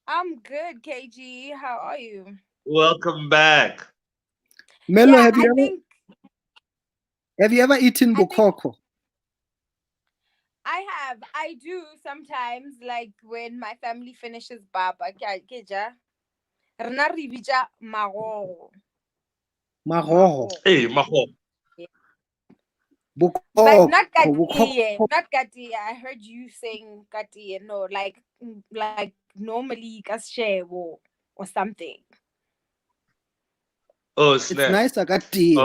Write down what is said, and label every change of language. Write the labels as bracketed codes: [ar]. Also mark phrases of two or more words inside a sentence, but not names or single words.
[en] I'm good, KG. How are you? Welcome back. Mellow, Yeah, have you ever eaten I think bokoko? I have. I do sometimes, like when my family finishes baba, [tn] keja, rena re bitsa magogo. [en] Magogo. Magogo. Hey, Maho. Yeah. But Bokoko. not katiye. Bokoko. Not katiye. I heard you saying katiye. No, like normally kashewo or something. Oh, It's snap. nice, Agati.